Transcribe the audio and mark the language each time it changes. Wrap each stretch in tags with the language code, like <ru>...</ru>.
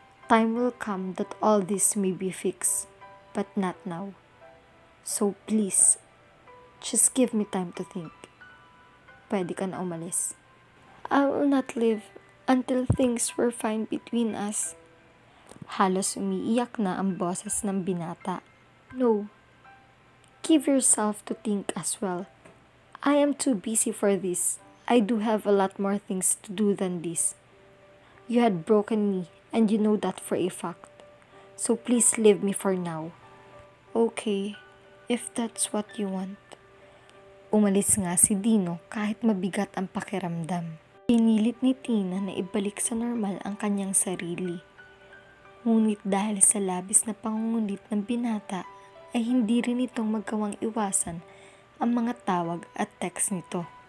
<en>Time will come that all this may be fixed, but not now. So please, just give me time to think.</en> <tl>Pwede ka na umalis."</tl> <en>"I will not leave until things were fine between us."</en> <tl>Halos umiiyak na ang boses ng binata.</tl> <en>"No. Give yourself to think as well. I am too busy for this. I do have a lot more things to do than this. You had broken me and you know that for a fact. So please leave me for now." "Okay, if that's what you want."</en> <tl>Umalis nga si Dino kahit mabigat ang pakiramdam. Pinilit ni Tina na ibalik sa normal ang kanyang sarili. Ngunit dahil sa labis na pangungulit ng binata, ay hindi rin itong magawang iwasan ang mga tawag at text nito.</tl>